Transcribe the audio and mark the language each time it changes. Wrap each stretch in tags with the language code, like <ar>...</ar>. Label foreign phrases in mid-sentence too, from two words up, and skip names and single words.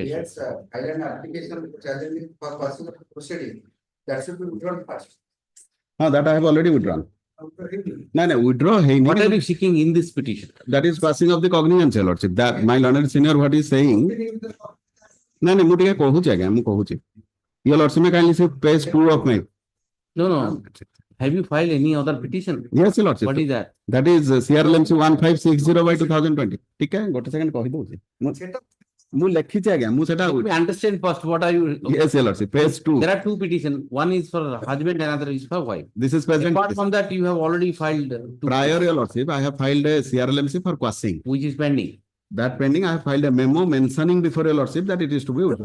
<en>Yes, I an application challenging for passing of proceeding. That should be withdrawn first. That I have already withdrawn. No, withdraw. Hey, What are you seeking in this petition? that is passing of the cognizance, your lordship. That my learned senior, what he is saying. No,</en> <or>ମୁଁ ଟିକେ କହୁଛି ଆଜ୍ଞା, ମୁଁ କହୁଛି.</or> <en>Your lordship, may kindly see page 2 of my. No. Have you filed any other petition? Yes, your lordship. What is that? That is CRLMC 1560 by 2020.</en> <hi>ठीक है,</hi> <or>ଗୋଟେ second କହିଦଉଛି. ମୁଁ ଲେଖିଛି ଆଜ୍ଞା, ମୁଁ ସେଟା.</or> <en>Let me understand first what are you? Yes, your lordship. Page 2. There are two petitions. One is for husband, another is for wife. This is present. Apart from that, you have already filed two Prior, your lordship, I have filed a CRLMC for Quashing. which is pending. That pending, I have filed a memo mentioning before your lordship that it is to be withdrawn.</en>